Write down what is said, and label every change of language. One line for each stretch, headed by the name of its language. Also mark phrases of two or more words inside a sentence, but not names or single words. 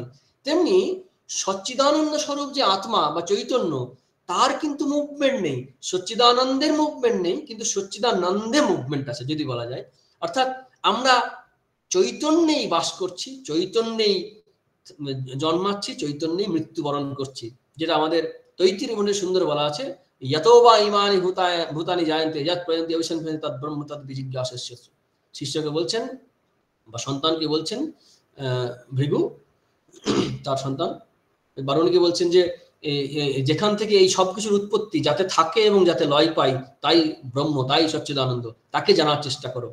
Bangla: তেমনি সচ্চিদানন্দ স্বরূপ যে আত্মা বা চৈতন্য, তার কিন্তু মুভমেন্ট নেই, সচ্চিদানন্দের মুভমেন্ট নেই, কিন্তু সচ্চিদানন্দে মুভমেন্ট আছে যদি বলা যায়। অর্থাৎ আমরা চৈতন্যেই বাস করছি, চৈতন্যেই জন্মাচ্ছি, চৈতন্যেই মৃত্যুবরণ করছি, যেটা আমাদের তৈত্তির মনে সুন্দর বলা আছে,
Sanskrit: यतो वा इमानि भूतानि जायन्ते यत् प्रयन्ति अविसंख्येन तद् ब्रह्म तद् विजिज्ञासस्य।
Bangla: শিষ্যকে বলছেন বা সন্তানকে বলছেন, ভৃগু তার সন্তান বারুণীকে বলছেন যে যেখান থেকে এই সবকিছুর উৎপত্তি, যাতে থাকে এবং যাতে লয় পাই, তাই ব্রহ্ম, তাই সচ্চিদানন্দ, তাকে জানার চেষ্টা করো।